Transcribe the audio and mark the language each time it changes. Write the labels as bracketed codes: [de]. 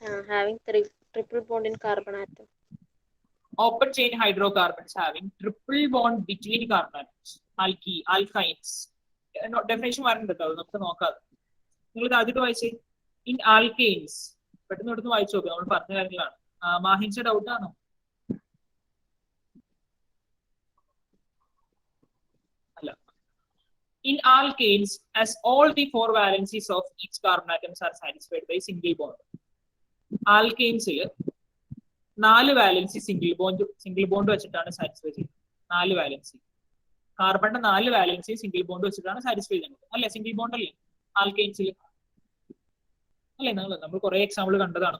[en] having triple bond in carbon atom. Open chain hydrocarbons having triple bond between carbon atoms. Alkynes. [ml] Definition വരുന്നുണ്ട് കേട്ടോ, നമുക്ക് നോക്കാം. നിങ്ങൾ ആദ്യമായിട്ട് വായിച്ചേ. ഇൻ ആൽക്കെയിൻസ് പെട്ടെന്ന് എടുത്ത് വായിച്ചു നോക്കുക, നമ്മൾ പറഞ്ഞ കാര്യങ്ങളാണ്. മാഹിൻസ് ഡൗട്ട് ആണോ? അല്ല. [en] In alkanes, as all the 4 valencies of each carbon atoms are satisfied by single bond. [ml] ആൽക്കെയിൻസിൽ 4 valency single bond വെച്ചിട്ടാണ് സാറ്റിസ്ഫൈ ചെയ്യുന്നത്. 4 വാലൻസി കാർബണിന്റെ 4 വാലൻസി സിംഗിൾ ബോണ്ട് വെച്ചിട്ടാണ് സാറ്റിസ്ഫൈ ചെയ്യുന്നത്. അല്ലെ? സിംഗിൾ ബോണ്ട് അല്ലേ ആൽക്കെയിൻസിൽ? അല്ലെ? നമ്മൾ കുറെ എക്സാമ്പിൾ കണ്ടതാണ്.